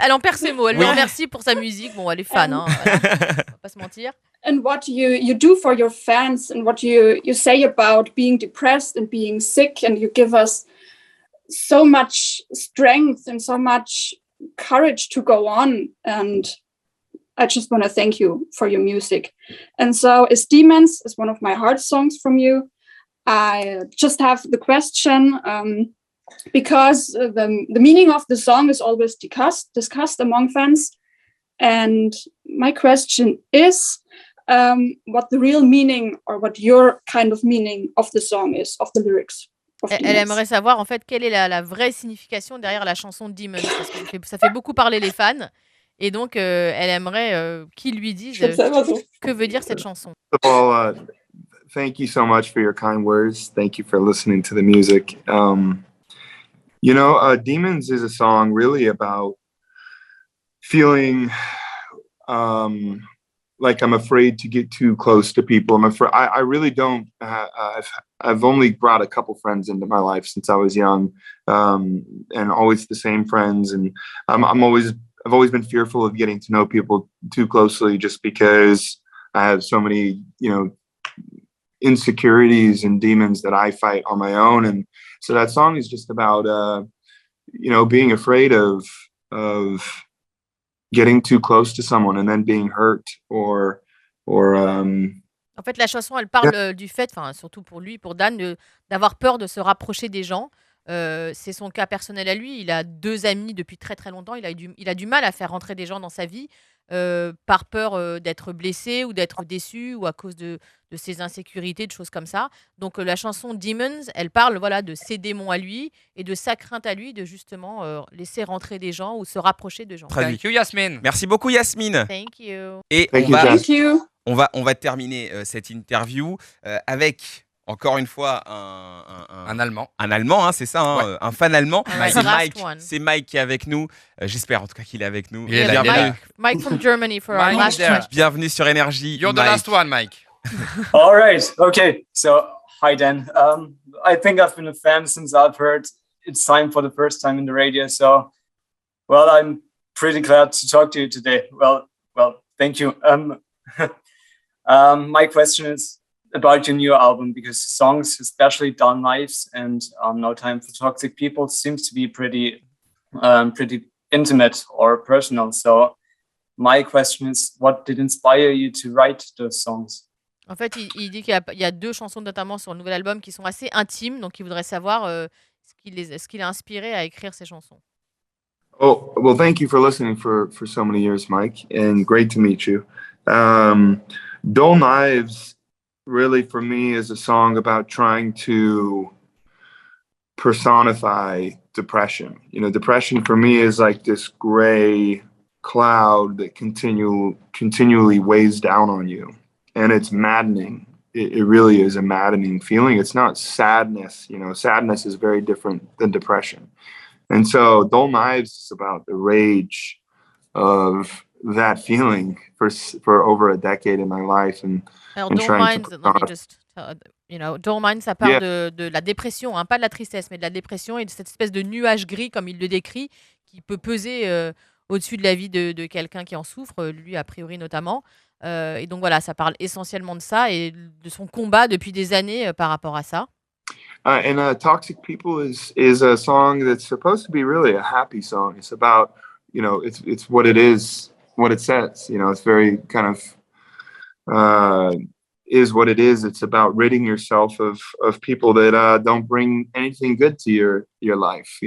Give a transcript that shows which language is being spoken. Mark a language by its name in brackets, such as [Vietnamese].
[French] Elle en perd ses mots. Elle le remercie pour sa musique. Bon, elle est fan, hein, voilà. On va pas se mentir. [English] And what you do for your fans and what you say about being depressed and being sick, and you give us so much strength and so much courage to go on, and I just want to thank you for your music. And so As Demons is one of my heart songs from you. I just have the question, because the meaning of the song is always discussed among fans, and my question is what the real meaning or what your kind of meaning of the song is, of the lyrics. Elle aimerait savoir en fait quelle est la vraie signification derrière la chanson Demons, parce que ça fait beaucoup parler les fans, et donc elle aimerait qu'ils lui disent que veut dire cette chanson. Well, thank you so much for your kind words. Thank you for listening to the music. You know, Demons is a song really about feeling like I'm afraid to get too close to people. I really don't. I've only brought a couple friends into my life since I was young, and always the same friends. And I've always been fearful of getting to know people too closely, just because I have so many, you know, insecurities and demons that I fight on my own. And so that song is just about, you know, being afraid of getting too close to someone and then being hurt or [French] En fait, la chanson, elle parle du fait, enfin surtout pour lui, pour Dan, d'avoir peur de se rapprocher des gens. C'est son cas personnel à lui. Il a 2 amis depuis très très longtemps. Il a du mal à faire rentrer des gens dans sa vie par peur d'être blessé ou d'être déçu ou à cause de ses insécurités, de choses comme ça. Donc la chanson Demons, elle parle de ses démons à lui et de sa crainte à lui de justement laisser rentrer des gens ou se rapprocher de gens. [English] Thank you Yasmine. [French] Merci beaucoup Yasmine. [English] Thank you. [French] Et on va terminer cette interview avec encore une fois un Allemand. Un Allemand, hein, c'est ça, hein, Ouais. un fan allemand. Ouais. C'est Mike qui est avec nous. J'espère en tout cas qu'il est avec nous. Il est là, Bienvenue. [English] Mike from Germany for our Mike last there. question. [French] Bienvenue sur Énergie. [English] You're the Mike. last one, Mike. All right. Okay. So, hi, Dan. I think I've been a fan since I've heard It's Time for the first time in the radio. So, well, I'm pretty glad to talk to you today. Well, thank you. My question is about your new album, because songs, especially Down Lives and No Time for Toxic People, seems to be pretty intimate or personal. So, my question is, what did inspire you to write those songs? En fait, il dit qu'il y a 2 chansons notamment sur le nouvel album qui sont assez intimes, donc il voudrait savoir ce qui l'a inspiré à écrire ces chansons. Oh, well, thank you for listening for so many years, Mike, and great to meet you. Dull Knives really for me is a song about trying to personify depression. You know, depression for me is like this gray cloud that continually weighs down on you, and it's maddening. It really is a maddening feeling. It's not sadness. You know, sadness is very different than depression. And so Dull Knives is about the rage of that feeling for over a decade in my life. [French] Alors, [English] and Dull trying Minds, to let me just, Dull Minds, [French] ça parle [English] Yeah. [French] de la dépression, hein, pas de la tristesse, mais de la dépression et de cette espèce de nuage gris, comme il le décrit, qui peut peser au-dessus de la vie de quelqu'un qui en souffre, lui a priori notamment. Et donc voilà, ça parle essentiellement de ça et de son combat depuis des années par rapport à ça. [English] And Toxic People is a song that's supposed to be really a happy song. It's about, you know, it's what it is, what it says. You know, it's very kind of is what it is. It's about ridding yourself of people that don't bring anything good to your life.